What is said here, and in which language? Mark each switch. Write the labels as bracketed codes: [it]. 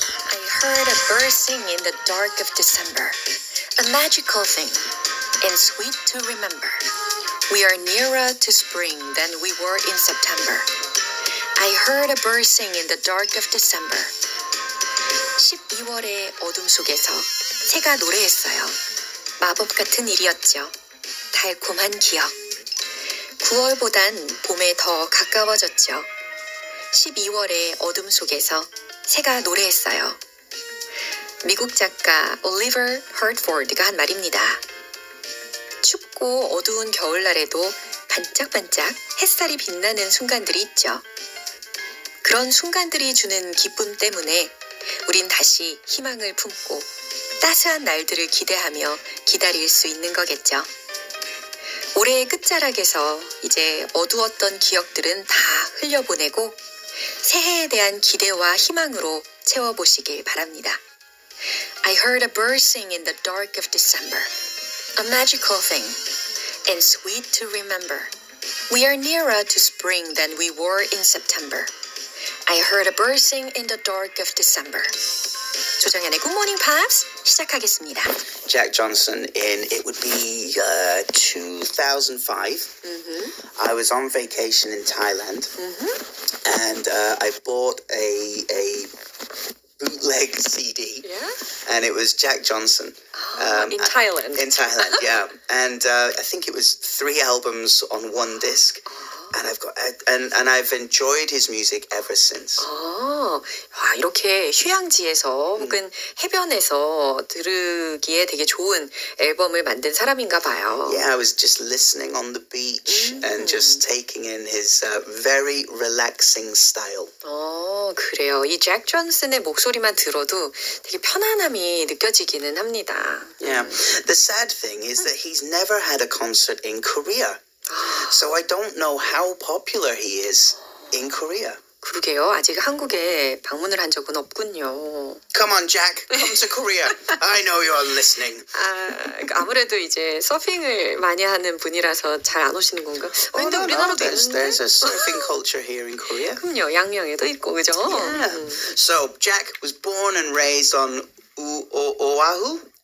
[en] I heard a bird sing in the dark of December, a magical thing, and sweet to remember. We are nearer to spring than we were in September. I heard a bird sing in the dark of December. [ko] 12월의 어둠 속에서 새가 노래했어요. 마법 같은 일이었죠. 달콤한 기억. 9월보단 봄에 더 가까워졌죠. 12월의 어둠 속에서 새가 노래했어요. 미국 작가 올리버 허트포드가 한 말입니다. 춥고 어두운 겨울날에도 반짝반짝 햇살이 빛나는 순간들이 있죠. 그런 순간들이 주는 기쁨 때문에 우린 다시 희망을 품고 따스한 날들을 기대하며 기다릴 수 있는 거겠죠. 올해의 끝자락에서 이제 어두웠던 기억들은 다 흘려보내고 새해에 대한 기대와 희망으로 채워보시길 바랍니다. [en] I heard a bird sing in the dark of December, a magical thing, and sweet to remember. We are nearer to spring than we were in September. I heard a bird sing in the dark of December. [ko] 조정현의 Good Morning Pops 시작하겠습니다. [en] Jack Johnson in, it would be 2005. I was on vacation in Thailand, and I bought a bootleg CD, and it was Jack Johnson. In Thailand. In Thailand, yeah. And I think it was 3 albums on one disc. And I've enjoyed his music ever since. [ko] 이렇게 휴양지에서 혹은 해변에서 들으기에 되게 좋은 앨범을 만든 사람인가 봐요. [en] Yeah, I was just listening on the beach and just taking in his very relaxing style. [ko] 그래요. 이 잭 존슨의 목소리만 들어도 되게 편안함이 느껴지기는 합니다. [en] Yeah. The sad thing is that he's never had a concert in Korea. So I don't know how popular he is in Korea. [ko] 그러게요. 아직 한국에 방문을 한 적은 없군요. [en] Come on, Jack. Come to Korea. I know you're listening. [ko] 아무래도 이제 서핑을 많이 하는 분이라서 잘 안 오시는 건가? 근데 우리나라도 있는데. [en] There's a surfing culture here in Korea. [ko] 그럼요. 양양에도 있고, 그죠? [en] Yeah. So Jack was born and raised on Oahu.